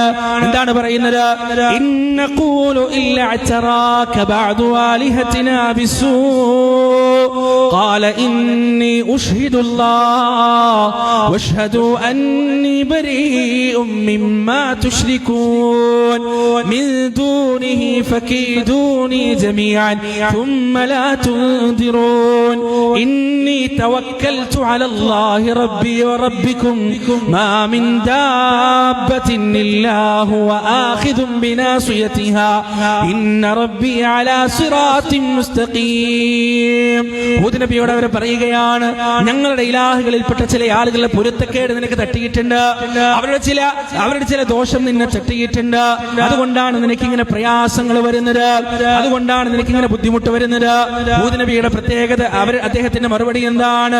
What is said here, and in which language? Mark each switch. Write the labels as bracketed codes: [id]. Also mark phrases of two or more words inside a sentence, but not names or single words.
[ml] എന്താണ് പറയുന്നത്? [ar] إن نقول إلا اعتراك بعض آلهتنا بسوء قال إني أشهد الله واشهدوا أني بريء مما تشركون من دونه فكيدوني جميعا ثم لا تنذرون إني توكلت على الله ربي وربكم ما من دابة إلا هو آخذ بناصيتها إن ربي على صراط مستقيم. [ml] ഹൂദ് നബിയോട് അവർ പറയുകയാണ്, ഞങ്ങളുടെ ഇലാഹുകളിൽപ്പെട്ട ചില ആളുകളുടെ പൊരുത്തക്കേട് നിനക്ക് തട്ടിയിട്ടുണ്ട്, അവരുടെ ചില ദോഷം നിന്നെ തട്ടിയിട്ടുണ്ട്, അതുകൊണ്ടാണ് നിനക്ക് ഇങ്ങനെ പ്രയാസങ്ങൾ വരുന്നത്, അതുകൊണ്ടാണ് നിനക്ക് ഇങ്ങനെ ബുദ്ധിമുട്ട് വരുന്നത്. ഹൂദ് നബിയുടെ പ്രത്യേകത, അദ്ദേഹത്തെ അദ്ദേഹത്തിന്റെ മറുപടി എന്താണ്?